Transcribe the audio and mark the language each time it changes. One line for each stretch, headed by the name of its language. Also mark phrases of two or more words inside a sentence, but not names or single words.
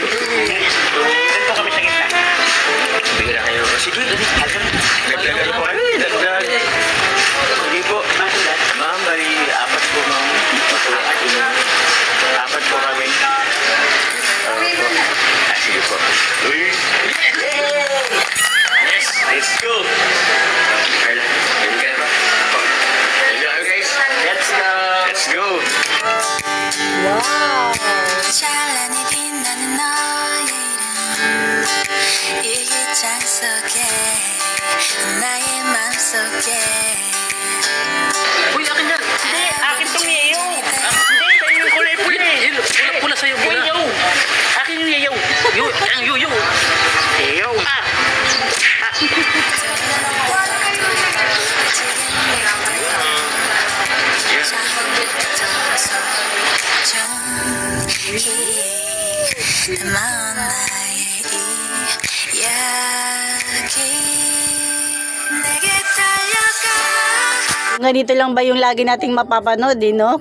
Filipino: Saan po kami sa gitna? Bigla kayo. Sige. Dagdag po. Ay, dagdag. Hindi po. Ma'am, bali, 4 po, ma'am. Apat po kami. Sige po.
English: Yes, let's go.
Filipino: Carla, ready ka na ba? Ready na kayo, guys?
English: Let's go. Let's go. Wow!
Korean: 찬란히 빛나는 너의 이름 이 기장 속에 나의 맘속에
Filipino: Uy, akin yan. Hindi, akin tong yayaw. Hindi, sa'yo yung kulay pula. Pula sa'yo, pula. Yayaw. Akin yung yayaw. Ang yayaw. Yayaw.
Korean: 마음 나의 이야기 내게 달려가
Filipino: Ganito lang ba yung lagi nating mapapanood, eh, no?